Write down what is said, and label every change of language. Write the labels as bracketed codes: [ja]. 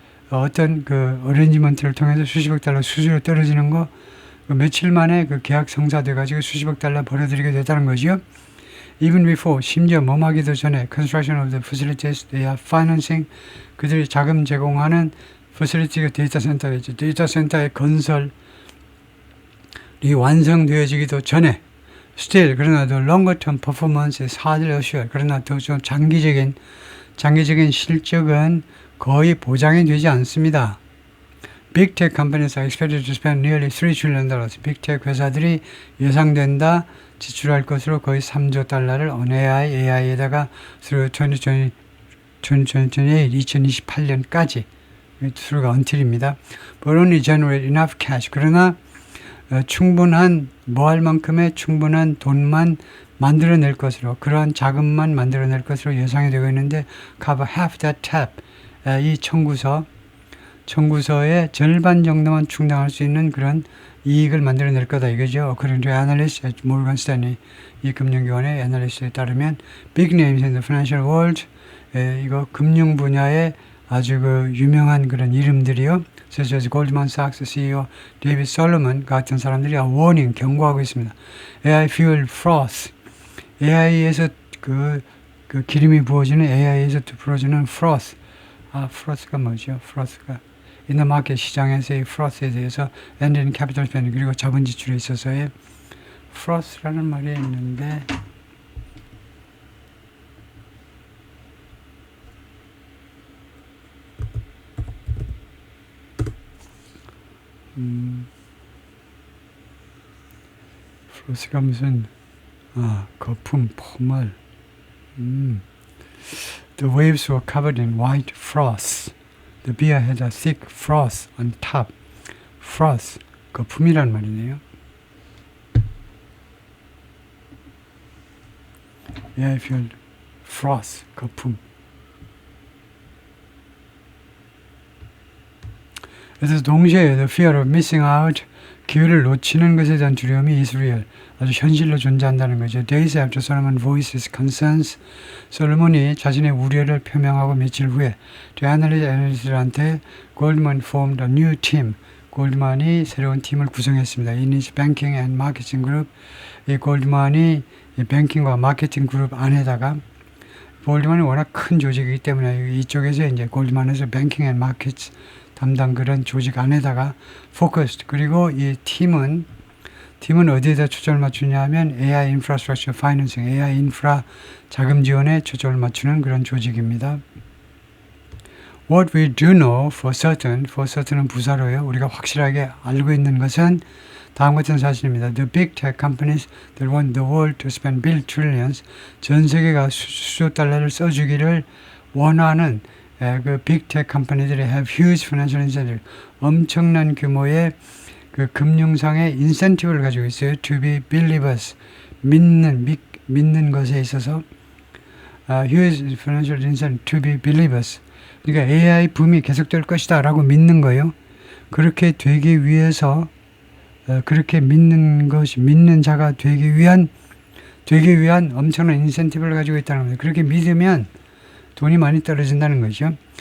[ko] 어떤 그 어레인지먼트를 통해서 수십억 달러 수수료 떨어지는 거 며칠 만에 그 계약 성사돼 가지고 수십억 달러 벌어들이게 됐다는 거죠. [en] Even before [ko] 심지어 머무하기도 전에 [en] construction of the facilities they are financing [ko] 그들이 자금 제공하는 facility가 데이터 센터겠죠. 데이터 센터의 건설이 완성되어지기도 전에 [en] still [ko] 그러나 [en] the longer term performance is hardly assured [ko] 그러나 더 좀 장기적인 실적은 거의 보장이 되지 않습니다. [en] Big Tech companies are expected to spend nearly $3 trillion. [ko] Big Tech 회사들이 예상된다 지출할 것으로 거의 3조 달러를 on AI에다가 [en] through [ko] 2028년까지 through가 until입니다. [en] But only generate enough cash. [ko] 그러나 충분한 뭐할 만큼의 충분한 돈만 만들어낼 것으로 그러한 자금만 만들어낼 것으로 예상이 되고 있는데 [en] cover half that tab [ko] 이 청구서의 절반 정도만 충당할 수 있는 그런 이익을 만들어낼 거다 이거죠. [en] According to analysts at Morgan Stanley [ko] 이 금융기관의 애널리스트에 따르면 [en] big names in the financial world [ko] 이거 금융 분야의 아주 그 유명한 그런 이름들이요. [en] such as Goldman Sachs CEO [ko] 데이비드 솔로몬 같은 사람들이 [en] warning [ko] 경고하고 있습니다. [en] AI fuel froth [ko] AI에서 그 그 기름이 부어지는 AI에서 풀어주는 froth. froth가 뭐죠? froth가 [en] in the market [ko] 시장에서의 froth에 대해서 [en] and in capital spending [ko] 그리고 자본 지출에 있어서의 froth라는 말이 있는데 froth가 무슨 거품, 포물. [en] The waves were covered in white froth. The beer had a thick froth on top. [ko] froth, 거품이란 말이네요. [en] Yeah, if you froth, [ko] 거품. 그래서 동시에 [en] the fear of missing out, [ko] 기회를 놓치는 것에 대한 두려움이 [en] is real. [ko] 아주 현실로 존재한다는 거죠. [en] Days after Solomon voiced his concerns, [ko] 솔로몬이 자신의 우려를 표명하고 며칠 후에 애널리스트한테 골드만 [en] formed a new team. [ko] 골드만이 새로운 팀을 구성했습니다. [en] In his banking and marketing group, [ko] 이 골드만이 이 뱅킹과 마케팅 그룹 안에다가 골드만이 워낙 큰 조직이기 때문에 이쪽에서 이제 골드만에서 뱅킹 앤 마켓 담당 그런 조직 안에다가 포커스 그리고 이 팀은 어디에다 초점을 맞추냐 하면 [en] AI Infrastructure Financing, [ko] AI 인프라 자금 지원에 초점을 맞추는 그런 조직입니다. [en] What we do know for certain은 [ko] 부사로요. 우리가 확실하게 알고 있는 것은 다음 같은 사실입니다. [en] The big tech companies that want the world to spend bill trillions, [ko] 전 세계가 수조 달러를 써주기를 원하는 그 빅테크 컴퍼니들이 [en] have huge financial incentive, [ko] 엄청난 규모의 그 금융상의 인센티브를 가지고 있어요. [en] To be believers, [ko] 믿는 것에 있어서 [en] huge financial incentive to be believers. [ko] 그러니까 AI 붐이 계속될 것이다 라고 믿는 거예요. 그렇게 되기 위해서 그렇게 믿는 자가 되기 위한 엄청난 인센티브를 가지고 있다는 겁니다. 그렇게 믿으면 돈이 많이 떨어진다는 거죠.